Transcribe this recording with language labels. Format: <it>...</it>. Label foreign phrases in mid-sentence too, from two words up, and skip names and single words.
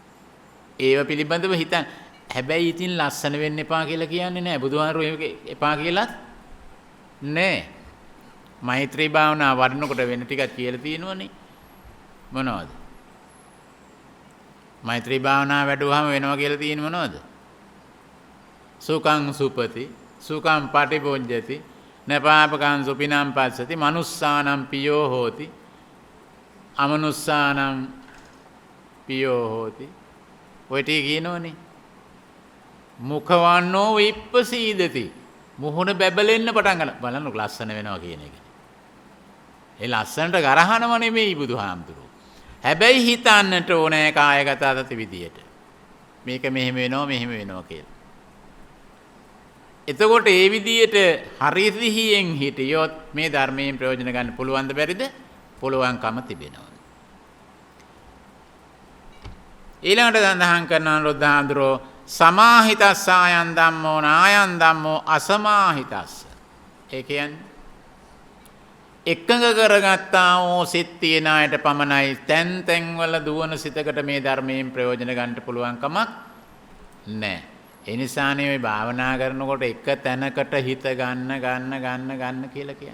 <si>ඒව පිළිබඳව හිතන් හැබැයි ඉතින් ලස්සන වෙන්න එපා කියලා කියන්නේ නැහැ. බුදුහාමුදුරුවෝ ඒක එපා කියලාත් නැහැ. මෛත්‍රී භාවනා වඩනකොට වෙන ටිකක් කියලා තියෙනවනේ. මොනවද? මෛත්‍රී භාවනා වැඩුවාම වෙනවා කියලා තියෙන මොනවද?</si> <pi>සුඛං සුපති, සුඛං පටිභොජ්ජති, නපාපකං සුපිනම් පස්සති, මනුස්සානම් පියෝ හෝති, අමනුස්සානම් පියෝ හෝති.</pi> <si>ඔය ටික කියනෝනේ.</si> <pi>මුඛවන්නෝ විප්පසීදති.</pi> <si>මුහුණ බැබලෙන්න පටන් ගන්න. බලන්න ලස්සන වෙනවා කියන එක. ඒ ලස්සනට ගරහනව නෙමෙයි බුදුහාමුදුරුවෝ. හැබැයි හිතන්නට ඕනෑ කායගත අතති විදියට. මේක මෙහෙම වෙනවා මෙහෙම වෙනවා කියලා. එතකොට ඒ විදියට හරි සිහියෙන් හිටියොත් මේ ධර්මයෙන් ප්‍රයෝජන ගන්න පුළුවන්ද බැරිද? පුළුවන්කම තිබෙනවා. ඊළඟට සඳහන් කරනවා රුද්ධාඳුරෝ</si> <pi>සමාහිතස්ස ආයන් ධම්මෝ නායන් ධම්මෝ අසමාහිතස්ස.</pi> <si>ඒ කියන්නේ එකඟ කරගත්තා වූ සිත් තියන අයට පමණයි තැන් තැන්වල දුවන සිතකට මේ ධර්මයෙන් ප්‍රයෝජන ගන්න පුළුවන් කමක් නැහැ. ඒ නිසානේ මේ භාවනා කරනකොට එක තැනකට හිත ගන්න කියලා කියන්නේ.</si>